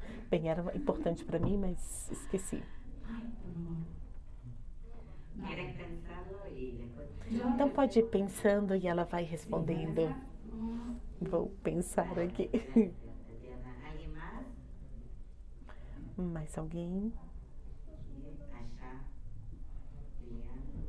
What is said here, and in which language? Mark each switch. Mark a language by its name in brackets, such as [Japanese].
[Portuguese] Bem, era importante para mim, mas esqueci. [Spanish] ¿Quieres pensarlo y después? [Portuguese] Então pode ir pensando e ela vai respondendo. Vou pensar aqui. [Spanish] Gracias, Tatiana. ¿Alguien más? [Portuguese] Mais alguém? [Spanish] Allá. Liliana.